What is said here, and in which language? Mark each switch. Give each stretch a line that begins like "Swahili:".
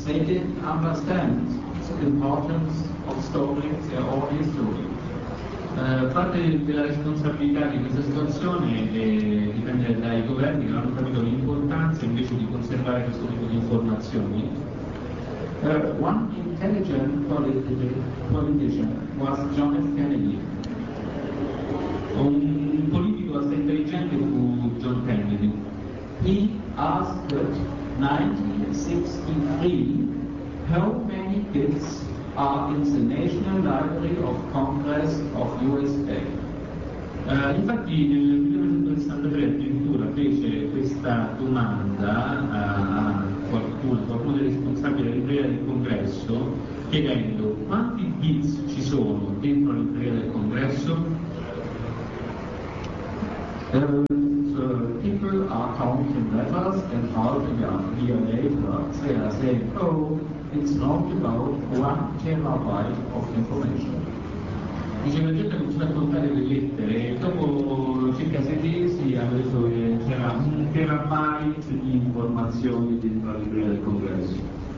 English: They didn't understand the importance of storing their own history.
Italian: Parte della responsabilità di questa situazione dipende dai governi che non hanno capito l'importanza invece di conservare questo tipo di informazioni.
English: One intelligent politician was John F. Kennedy.
Italian: Un politico assai intelligente fu John Kennedy.
English: He asked 1963, how many books are in the National Library of Congress of USA?
Italian: Infatti nel 1963 addirittura fece questa domanda a qualcuno dei responsabili della Libreria del Congresso, chiedendo quanti bits ci sono dentro la Libreria del Congresso?
English: People are counting letters and half a year later they are saying, oh, it's not about 1 terabyte of information.
Italian: Dice la gente comincia a contare le lettere e dopo circa 6 mesi ha detto che c'era 1 terabyte di informazioni dentro la libreria del congresso.